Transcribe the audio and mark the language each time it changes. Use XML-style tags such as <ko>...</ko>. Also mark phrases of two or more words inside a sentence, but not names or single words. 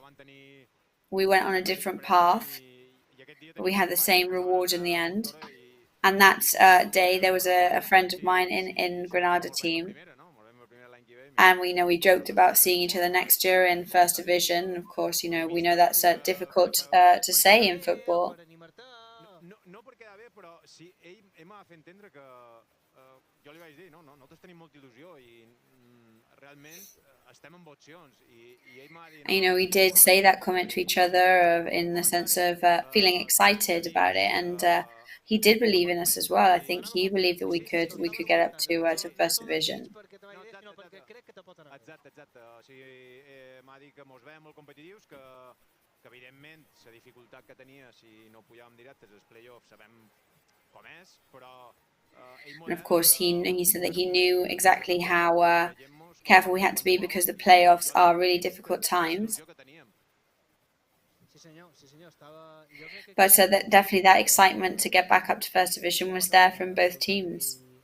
<en>We went on a different path, but we had the same reward in the end. And that day, there was a friend of mine in Granada team. And we joked about seeing each other next year in First Division. Of course, we know that's difficult to say in football.</en> <ca>No per quedar bé, però sí, ell m'ha fet entendre que jo li vaig dir, nosaltres tenim molta il·lusió i realment estem amb opcions. I ell m'ha dit...</ca> <en>we did say that comment to each other in the sense of feeling excited about it, and he did believe in us as well. I think he believed that we could get up to First Division.</en> <ca>Exacte. O sigui, m'ha dit que mos veiem molt competitius, que evidentment la dificultat que tenia si no pujàvem directes als play-offs sabem com és, però...</ca> <en>And of course, he said that he knew exactly how careful we had to be because the playoffs are really difficult times. But definitely that excitement to get back up to First Division was there from both teams.</en>